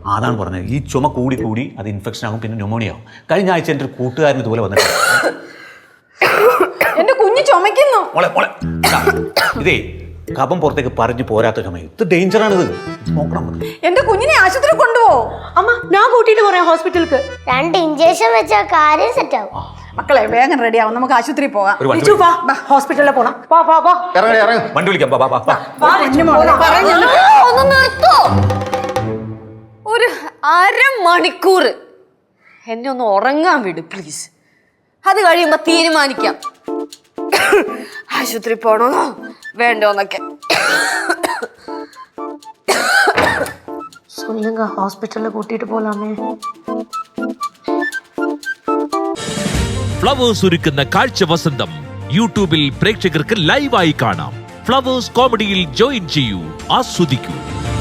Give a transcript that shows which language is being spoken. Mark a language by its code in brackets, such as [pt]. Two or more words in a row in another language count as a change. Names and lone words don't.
[ml] അതാണ് പറഞ്ഞത്. ഈ ചുമ കൂടി അത് ഇൻഫെക്ഷൻ ആകും, പിന്നെ ന്യൂമോണിയ ആകും. കഴിഞ്ഞ ആഴ്ച എൻ്റെ ഒരു കൂട്ടുകാരൻ ഇതുപോലെ വന്നിട്ട് എന്റെ കുഞ്ഞ് ചുമക്കുന്നു. ഇതേ കഫം പുറത്തേക്ക് പറഞ്ഞു പോരാത്ത ചുമ. ഇത് ഡേഞ്ചറാണിത്, നോക്കണം. എന്റെ കുഞ്ഞിനെ ആശുപത്രി കൊണ്ടുപോ. [ta] அம்மா, நான் கூட்டிட்டு வரேன் ஹாஸ்பிடலுக்கு. [ml] 2 ഇഞ്ചക്ഷൻ വെച്ചാൽ കാര്യം സെറ്റ് ആവും. മക്കളെ വേഗം റെഡി ആവും, നമുക്ക് ആശുപത്രി പോകാം. [ta] லெச்சு வா, ஹாஸ்பிடல்ல போலாம். வா வா வா. [ml] ഇറങ്ങി. വണ്ടി വിളിക്കാം. ഒന്ന് നിർത്തോ. ഒരു അരമണിക്കൂർ എന്നെ ഒന്ന് ഉറങ്ങാൻ വിട് പ്ലീസ്. അത് കഴിയുമ്പോ തീരുമാനിക്കാം ആശുപത്രി പോണോ വേണ്ടോന്നൊക്കെ. [ta] சொல்லுங்க, ஹாஸ்பிடல்ல கூட்டிட்டு போலாமே. [ml] ഫ്ലവേഴ്സ് ഒരുക്കുന്ന കാഴ്ച വസന്തം യൂട്യൂബിൽ പ്രേക്ഷകർക്ക് ലൈവായി കാണാം. ഫ്ലവേഴ്സ് കോമഡിയിൽ ജോയിൻ ചെയ്യൂ, ആസ്വദിക്കൂ.